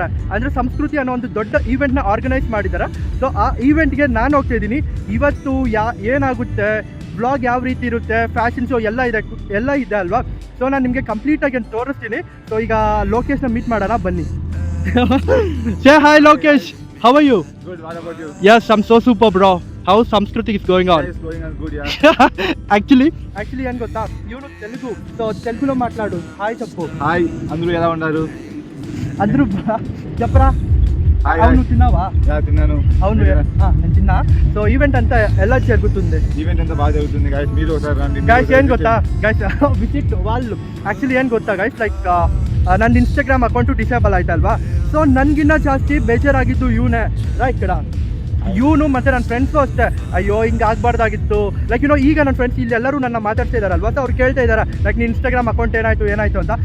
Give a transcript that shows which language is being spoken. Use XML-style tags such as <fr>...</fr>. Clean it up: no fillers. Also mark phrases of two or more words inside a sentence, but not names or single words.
<kn>ಅಂದರೆ ಸಂಸ್ಕೃತಿ ಅನ್ನೋ ಒಂದು ದೊಡ್ಡ ಈವೆಂಟ್ನ ಆರ್ಗನೈಸ್ ಮಾಡಿದ್ದಾರೆ. ಸೊ ಆ ಈವೆಂಟ್ಗೆ ನಾನು ಹೋಗ್ತಾ ಇದ್ದೀನಿ. ಇವತ್ತು ಏನಾಗುತ್ತೆ, ಬ್ಲಾಗ್ ಯಾವ ರೀತಿ ಇರುತ್ತೆ,</kn> <en>fashion show</en> <kn>ಎಲ್ಲ ಇದೆ ಅಲ್ವಾ. ಸೊ ನಾನು ನಿಮಗೆ ಕಂಪ್ಲೀಟಾಗಿ ತೋರಿಸ್ತೀನಿ. ಸೊ ಈಗ ಲೋಕೇಶ್ನ ಮೀಟ್ ಮಾಡೋಣ, ಬನ್ನಿ.</kn> <en>Say hi Lokesh, how are you? Good, what about you? Yes, I'm so super bro. How Samskruti is going on? It's going on good, yeah.</en> <te>actually</te> <kn>ಏನು ಗೊತ್ತಾ, ಇವನು</kn> <te>తెలుగులో మాట్లాడు. హాయ్ చెప్పు. హాయ్, అందరూ ఎలా ఉన్నారు? అందరూ చెప్పరా. అవును తిన్నావా? తిన్నాను. అవును నేను తిన్నా. సో ఈవెంట్ అంతా ఎలా జరుగుతుంది? ఈవెంట్ అంతా బాగా జరుగుతుంది గైస్, మీరు ఒకసారి రండి.</te> <kn>గైస్ ಏನು ಗೊತ್ತಾ,</kn> <en>guys visit</en> <kn>వాళ్ళు ಆ್ಯಕ್ಚುಲಿ ಏನು ಗೊತ್ತಾ ಗೈಸ್, ಲೈಕ್ ನನ್ನ</kn> <en>Instagram account disable</en> <kn>ಆಯ್ತಲ್ವಾ. ಸೊ ನನಗಿನ್ನ ಜಾಸ್ತಿ ಬೇಜಾರಾಗಿದ್ದು ಇವನೇ ఇక్కడ ಇವನು ಮತ್ತು ನನ್ನ ಫ್ರೆಂಡ್ಸು ಅಷ್ಟೇ. ಅಯ್ಯೋ ಹಿಂಗೆ ಆಗಬಾರ್ದಾಗಿತ್ತು. ಲೈಕ್ ಈಗ ನನ್ನ ಫ್ರೆಂಡ್ಸ್ ಇಲ್ಲಿ ಎಲ್ಲರೂ ನನ್ನ ಮಾತಾಡ್ತಾ ಇದ್ದಾರಲ್ವ. ಸೊ ಅವ್ರು ಕೇಳ್ತಾ ಇದ್ದಾರೆ ಲೈಕ್ ನೀನು</kn> <en>Instagram account</en> <kn>ಏನಾಯಿತು ಅಂತ.</kn>